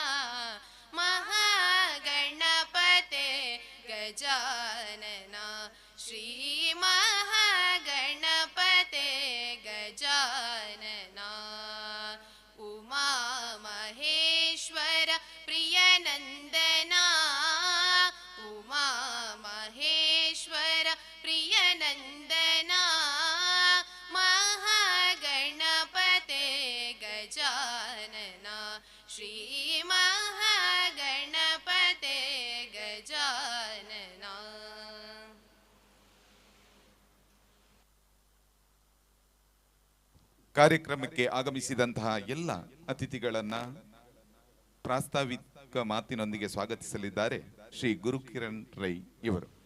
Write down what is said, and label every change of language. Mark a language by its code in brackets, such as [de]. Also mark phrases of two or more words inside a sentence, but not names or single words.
[sa] महागणपते गजानना श्री महागणपते गजानना उमा महेश्वर प्रियनन्दना उमा महेश्वर प्रियनन्दना महागणपते गजानना श्री महागणपते गजानना. [kn] ಕಾರ್ಯಕ್ರಮಕ್ಕೆ ಆಗಮಿಸಿದಂತಹ ಎಲ್ಲ ಅತಿಥಿಗಳನ್ನ ಪ್ರಾಸ್ತಾವಿಕ ಮಾತಿನೊಂದಿಗೆ ಸ್ವಾಗತಿಸಲಿದ್ದಾರೆ ಶ್ರೀ ಗುರುಕಿರಣ್ ರೈ ಇವರು.